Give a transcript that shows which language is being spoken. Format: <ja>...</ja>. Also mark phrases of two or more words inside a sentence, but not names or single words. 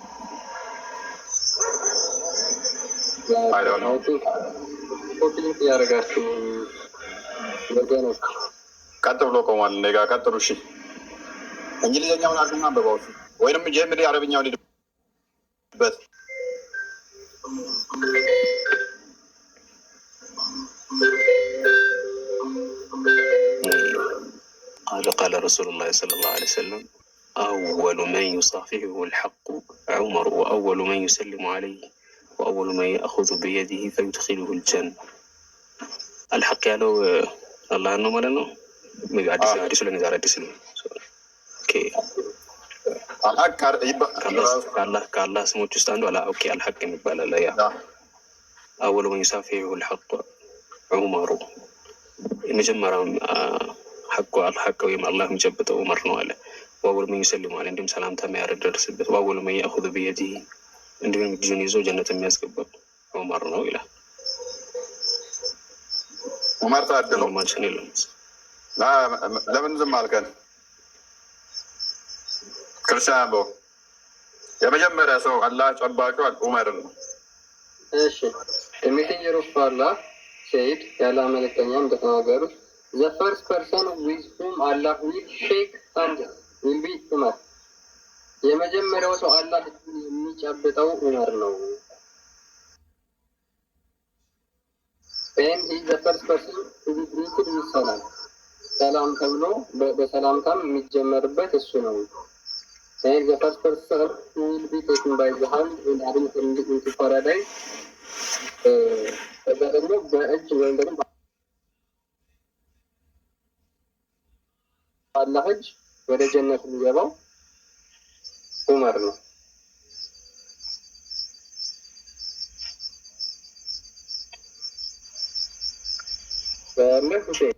<am>ያደረጋችሁ ቀጥ ብሎ ቆሟል። እኔ ጋር ቀጥሉ። እሺ እንግሊዝኛውን አድርጉና አንብበው ወይንም ጀምሪ አረብኛውን ሄድበት።</am> <ar>قال رسول الله صلى الله عليه وسلم أول من يصافحه الحق عمر وأول من يسلم عليه وأول من يأخذ بيده فيدخله الجنة.</ar> <am>الحق ያለው አላህ ነው ማለት ነው። አዲሱ ለነዛር አዲስ ነው። ከአላህ ስሞች ውስጥ አንዱ አልሐቅ የሚባላል። ያ</am> <ar>أول من يصافحه الحق عمر</ar> <am>የመጀመሪያው ሐቁ አልሐቅ ወይም አላህ የሚጨብጠው ዑመር ነው አለ።</am> <ar>وأول من يسلم عليه</ar> <am>እንዲሁም ሰላምታ የሚያደርስበት</am> <ar>وأول من يأخذ بيده</ar> <am>እንዲሁም እጁን ይዞ ጀነት የሚያስገባው ዑመር ነው ይላል። ዑመር ታድለው ማንችን የለም። ለምን ዝም አልከን? ክርስቲያን በው የመጀመሪያ ሰው አላህ ጨባጩ ዑመር ነው።</am> <en>እሺ messenger of Allah said</en> <am>ያለ መልእክተኛ እንደተናገሩት</am> <en>the first person with whom Allah will shake hand will be ዑመር።</en> <am>የመጀመሪያው ሰው አላህ የሚጨብጠው ዑመር ነው።</am> <en>and he is the first person to be greeted with ሰላም።</en> <am>ሰላም ተብሎ በሰላምታም የሚጀመርበት እሱ ነው።</am> <en>and the first person who will be taken by the hand and admitted into paradise</en> <am>ከዛ ደግሞ በእጅ ወይም ደግሞ አላህ እጅ ወደ ጀነት የሚገባው ዑመር ነው። በመፍቴ</am>